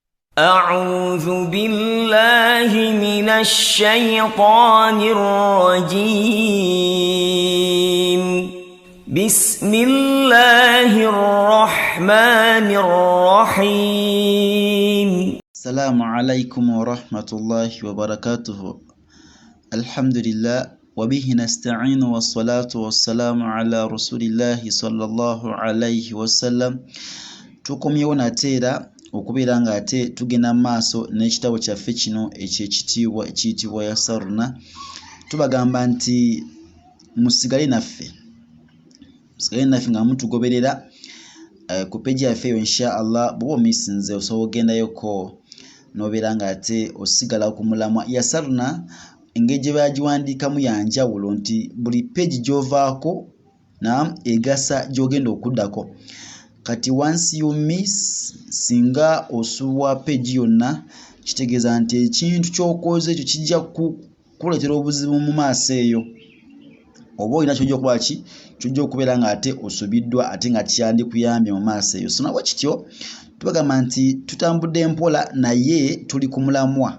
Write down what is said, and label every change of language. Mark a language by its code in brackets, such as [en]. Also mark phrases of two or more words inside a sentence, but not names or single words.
[ar] أعوذ بالله من الشيطان الرجيم بسم الله الرحمن الرحيم السلام عليكم ورحمة الله وبركاته الحمد لله وبه نستعين والصلاة والسلام على رسول الله صلى الله عليه وسلم [lg] tukomyewo nateera okubeera nga ate tugenda maaso n'ekitabo kyaffe kino ekyekitiibwa ekiyitibwa Yasarna. Tubagamba nti musigale naffe nga mutugoberera ku peji yaffe eyo [ar] إن شاء الله. [lg] bw'oba omisinze osobola ogendayoko n'obeera nga ate osigala ku mulamwa. Yasarna engeri gye bagiwandiikamu yanjawulo nti buli peji gy'ovaako egasa gy'ogenda okuddako. [en] Kati once you miss, [lg] singa osubwa peji yonna, kitegeeza nti ekintu ky'okoze ekyo kijja kukuleetera obuzibu mu maaso eyo. Oba olina ky'ojja okuba ky'ojja okubeera nga ate osubiddwa ate nga kyandikuyambye mu maaso eyo. So nabwe kityo tubagamba nti tutambudde mpola naye tuli ku mulamwa.